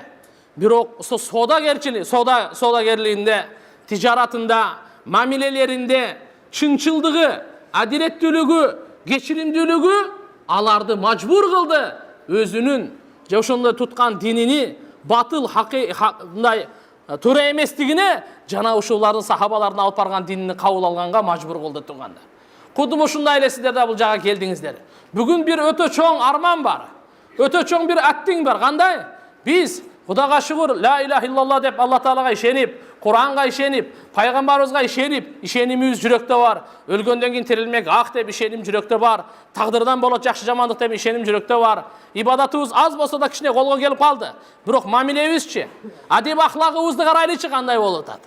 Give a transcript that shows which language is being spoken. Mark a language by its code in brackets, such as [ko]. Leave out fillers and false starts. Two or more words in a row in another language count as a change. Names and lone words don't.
[ky] Бирок содагерлигинде, тижаратында, мамилелеринде чынчылдыгы, адилеттүүлүгү, кечиримдүүлүгү аларды мажбур кылды өзүнүн же ошондой туткан динини батыл мындай туура эместигине жана ушулардын сахабалардын алып барган динини кабыл алганга мажбур кылды туугандар. Кудум ушундай эле сиздер да бул жага келдиңиздер. Бүгүн бир өтө чоң арман бар. Өтө чоң бир аттиң бар. Кандай? Биз Кудайга шүгүр, [ar] لا إله إلا الله [ky] деп Алла Таалага ишенип, Куранга ишенип, пайгамбарыбызга ишенип, ишенимибиз жүрөктө бар. Өлгөндөн кийин тирилмек ак деп ишеним жүрөктө бар. Тагдырдан болот жакшы жамандык деп ишеним жүрөктө бар. Ибадатыбыз аз болсо да кичине колго келип калды. Бирок мамилебизчи, адеп ахлагыбызды карайлычы кандай болуп атат?